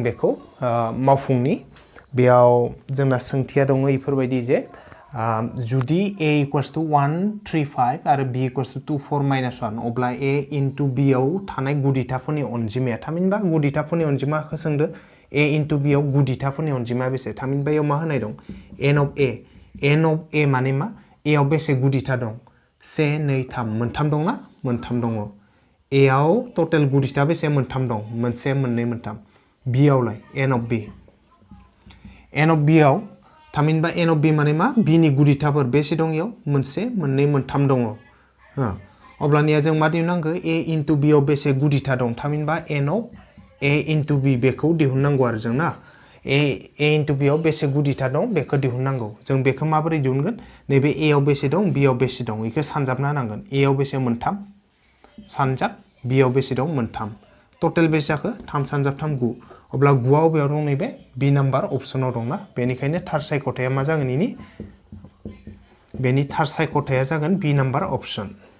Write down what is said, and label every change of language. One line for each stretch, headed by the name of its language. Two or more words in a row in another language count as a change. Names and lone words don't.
Bodo: बेखौ मावफुंनि बेयाव जोंना सोंथिया दङ इफोरबायदि जे जुदि a = 135 आरो b = 24 - 1 अब्ला a * b आव थानाय गुदिथाफोरनि अनजिमाया थामहिनबा गुदिथाफोरनि अनजिमाखौ सोंदो a * b आव गुदिथाफोरनि अनजिमाया बेसे थामहिनबा इयाव मा होनाय दं n of a माने मा a आव बेसे गुदिथा दं 1 2 3 मोनथाम दं ना मोनथाम दङ a आव टोटल गुदिथा बेसे मोनथाम दं मोनसे मोननै मोनथाम b आवलाय n of b आव थामहिनबा n of b माने मा b नि गुदिथाफोर बेसे दं इयाव मोनसे मोननै मोनथाम दङ अब्लानिया जों मा दिहुननांगौ a * b आव बेसे गुदिथा दं थामहिनबा n of a * b बेखौ दिहुननांगौ आरो जों ना a * b आव बेसे गुदिथा दं बेखौ दिहुननांगौ जों बेखौ माबोरै दिहुनगोन नैबे a आव बेसे दं b आव बेसे दं बेखौ सानजाबना होनांगोन a आव बेसे मोनथाम सानजाब b आव बेसे दं मोनथाम टोटल बेसे जाखो 3 सानजाब 3 9 अब्ला 9 आव बेयाव दं नैबे b नाम्बार अपसनाव दंना बेनिखायनो थार सायख'थाया मा जागोन बेनि थार सायख'थाया जागोन b नाम्बार अपसन